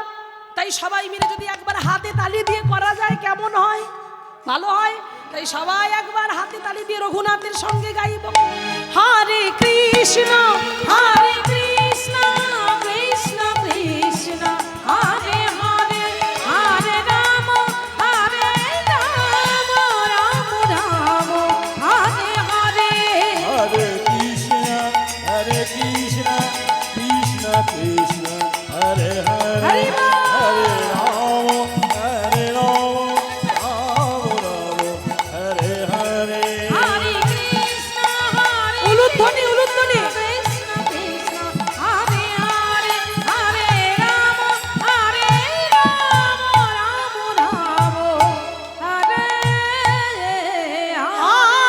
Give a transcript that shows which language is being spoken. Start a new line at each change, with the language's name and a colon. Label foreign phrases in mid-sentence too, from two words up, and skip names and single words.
Bangla: তাই সবাই মিলে যদি একবার হাতে তালি দিয়ে করা যায় কেমন হয়? ভালো হয়। তাই সবাই একবার হাতে তালি দিয়ে রঘুনাথের সঙ্গে গাইব,
Sanskrit: হরে কৃষ্ণ হরে কৃষ্ণ কৃষ্ণ কৃষ্ণ হরে হরে
Bangla: হরে রাম রাম রাম হরে হরে।
Sanskrit: Hare Krishna, Krishna Krishna, Hare Hare, Hare Hare Rama, Rama Rama, Hare Hare. Hare Krishna, Hare
Bangla: উলুধ্বনি উলুধ্বনি।
Sanskrit: Krishna, Krishna, Hare Hare, Hare Rama, Hare Rama, Rama Rama, Hare Hare.